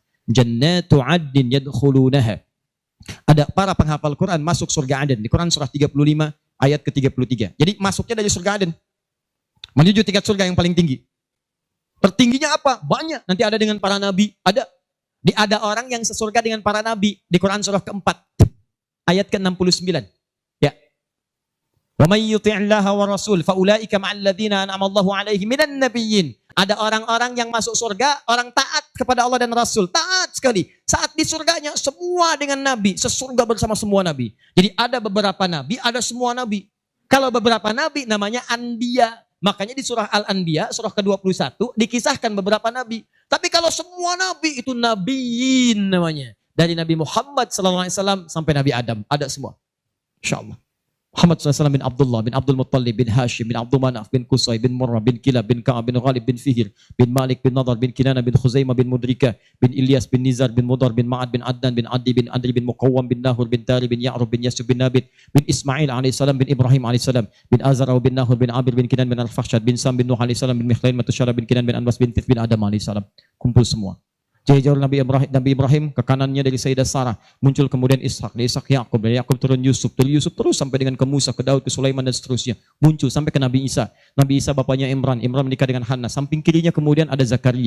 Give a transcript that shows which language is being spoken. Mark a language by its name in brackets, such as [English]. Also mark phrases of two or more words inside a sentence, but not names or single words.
[Arabic] جنات عدن يدخلونها. [Indonesian] Ada para penghafal Quran masuk surga Aden di Quran surah 35 ayat ke-33. Jadi masuknya dari surga Aden menuju tingkat surga yang paling tinggi. Tertingginya apa? Banyak. Nanti ada dengan para nabi, ada orang yang sesurga dengan para nabi di Quran surah keempat ayat ke-69. Ya. [Arabic] ومن يطع الله والرسول فأولئك مع الذين أنعم الله عليهم من النبيين. [Indonesian] Ada orang-orang yang masuk surga, orang taat kepada Allah dan Rasul. Taat sekali. Saat di surganya, semua dengan Nabi. Sesurga bersama semua Nabi. Jadi ada beberapa Nabi, ada semua Nabi. Kalau beberapa Nabi namanya Anbiya. Makanya di surah Al-Anbiya, surah ke-21, dikisahkan beberapa Nabi. Tapi kalau semua Nabi, itu Nabiin namanya. Dari Nabi Muhammad SAW sampai Nabi Adam. Ada semua. InsyaAllah. Muhammad SAW bin Abdullah, bin Abdul Muttalib, bin Hashim, bin Abdul Manaf, bin Qusay, bin Murrah, bin Kilab, bin Ka'ab, bin Ghalib, bin Fihir, bin Malik, bin Nadar, bin Kinana, bin Khuzaimah, bin Mudrika, bin Ilyas, bin Nizar, bin Mudar, bin Ma'ad, bin Adnan, bin Adi, bin Adri, bin Muqawwam, bin Nahur, bin Tari, bin Ya'rub, bin Yasub, bin Nabit, bin Ismail AS, bin Ibrahim AS, bin Azar, bin Nahur, bin Abir, bin Kinan, bin Al-Fakhshad, bin Sam, bin Nuh AS, bin Mikhlain, Matusyara, bin Kinan, bin Anwas, bin Tith, bin Adam AS. Kumpul semua. Jauh Nabi Ibrahim ke kanannya dari Sayyidah Sarah, muncul kemudian Ishak, dari Ishak Yakub, dari Yakub turun Yusuf, dari Yusuf terus sampai dengan ke Musa, ke Daud, ke Sulaiman dan seterusnya, muncul sampai ke Nabi Isa. Nabi Isa bapaknya Imran menikah dengan Hannah, samping kirinya kemudian ada Zakaria.